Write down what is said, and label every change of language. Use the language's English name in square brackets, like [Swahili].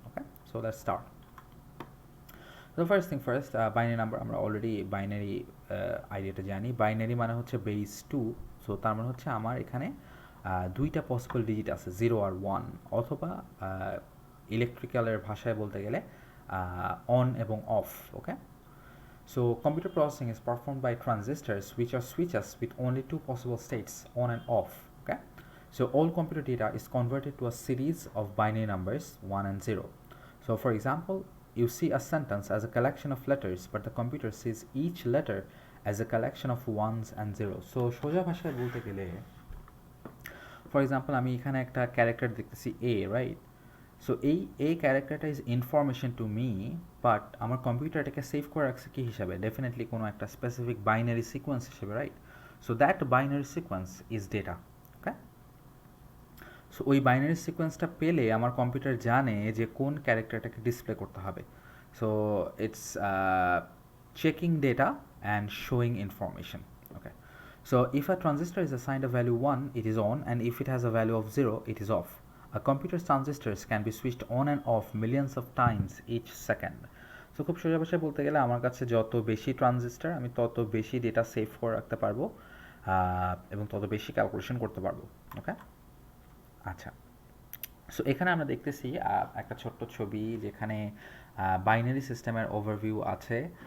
[English] Okay, so let's start. [Bangla] তো first thing first, binary number আমরা already binary আইডিয়াটা জানি। বাইনারি মানে হচ্ছে বেস 2। সো তার মানে হচ্ছে আমার এখানে দুইটা পসিবল ডিজিট আছে, 0 আর 1, অথবা ইলেকট্রিক্যালের ভাষায় বলতে গেলে অন এবং of. [English] Okay, so computer processing is performed by transistors, which are switches with only two possible states, on and off. Okay, so all computer data is converted to a series of binary numbers 1 and 0. So for example, you see a sentence as a collection of letters, but the computer sees each letter as a collection of ones and zeros. [Bangla] So সোজা ভাষায় বলতে গেলে, for example আমি এখানে একটা character দেখতেছি এ, right? So এই ক্যারেক্টারটা [English] is information to me, [Bangla] but আমার কম্পিউটার এটাকে সেভ করে রাখছে কী হিসাবে? ডেফিনেটলি কোনো একটা স্পেসিফিক বাইনারি সিকোয়েন্স হিসেবে, right? [English] So that binary sequence is data. [Bangla] Okay, so ওই বাইনারি সিকোয়েন্সটা পেলে আমার কম্পিউটার জানে যে কোন ক্যারেক্টারটাকে ডিসপ্লে করতে হবে। [English] So it's checking data and showing information. Okay, so if a transistor is assigned a value 1, it is on, and if it has a value of 0, it is off. A computer's transistors can be switched on and off millions of times each second. [Bangla] So খুব সোজা ভাষায় বলতে গেলে আমার কাছে যত বেশি transistor, আমি তত বেশি ডেটা সেভ করে রাখতে পারবো এবং তত বেশি ক্যালকুলেশন করতে পারবো। ওকে, আচ্ছা। সো এখানে আমরা দেখতেছি একটা ছোট্ট ছবি যেখানে বাইনারি সিস্টেমের ওভারভিউ আছে।